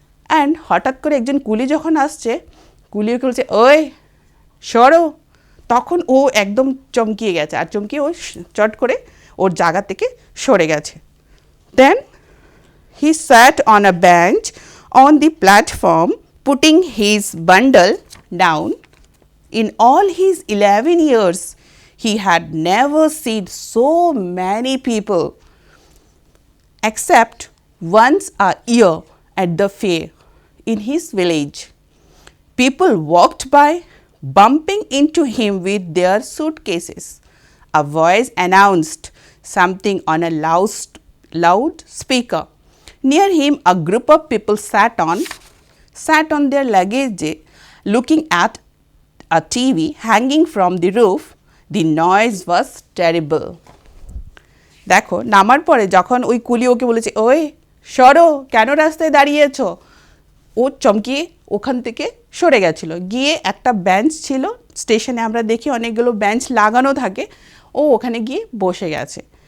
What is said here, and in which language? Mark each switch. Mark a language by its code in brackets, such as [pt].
[bn] And হঠাৎ করে একজন কুলি যখন আসছে, কুলি ওকে বলছে, ওই সরো, তখন ও একদম চমকিয়ে গেছে, আর চমকিয়ে ও চট করে ওর জায়গা থেকে সরে গেছে। [en] Then he sat on a bench on the platform, putting his bundle down. In all his 11 years, he had never seen so many people, except once a year at the fair in his village. People walked by, bumping into him with their suitcases. A voice announced something on a loud speaker. Near him, a group of people sat on sat on their luggage looking at a TV hanging from the roof. The noise was terrible. [bn] দেখো নামার পরে যখন ওই কুলি ওকে বলেছে ওই সরো কেন রাস্তায় দাঁড়িয়েছ, ও চমকিয়ে ওখান থেকে সরে গেছিলো, গিয়ে একটা বেঞ্চ ছিল স্টেশনে আমরা দেখি অনেকগুলো বেঞ্চ লাগানো থাকে, ও ওখানে গিয়ে বসে গেছে।